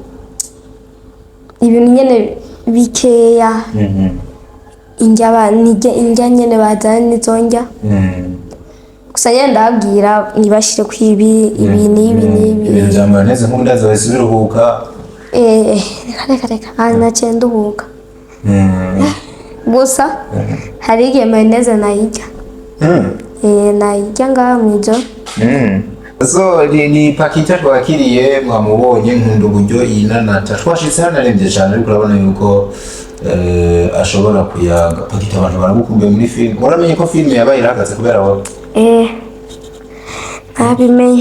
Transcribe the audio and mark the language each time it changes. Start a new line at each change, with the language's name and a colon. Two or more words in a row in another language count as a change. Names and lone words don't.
Rundi: ibintu nyene bikeya indya nyene bazana nizonjya gusa nyene ndababwira nibashire ku ibi n'ibi bya mayonnaise nk'undaza wese biruhuka reka naciye nduhuka gusa hari igihe mayonnaise nayirya nayirya ngaha mw'ijoro so ni pakita twakiriye mwamubonye nkunda uburyo yinanata twashitse hano arembye cyane ariko urabona yuko ashobora kuyaga pakita abantu baragukumbuye muri filime uramenye ko filime yabaye irahagaze kubera wowe ntabimenye